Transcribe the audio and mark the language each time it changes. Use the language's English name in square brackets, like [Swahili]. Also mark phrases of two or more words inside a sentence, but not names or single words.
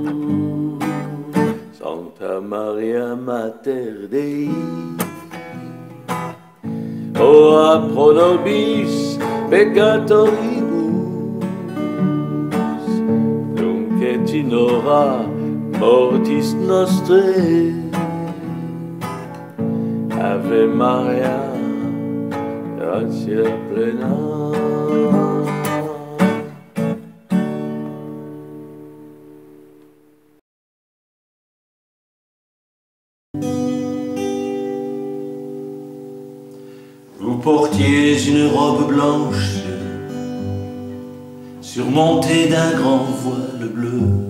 [Latin] Sancta Maria Mater Dei, ora pro nobis peccatoribus, nunc et in hora mortis nostrae. Ave Maria, gratia plena. [French] Vous portiez une robe blanche, surmontée d'un grand voile bleu.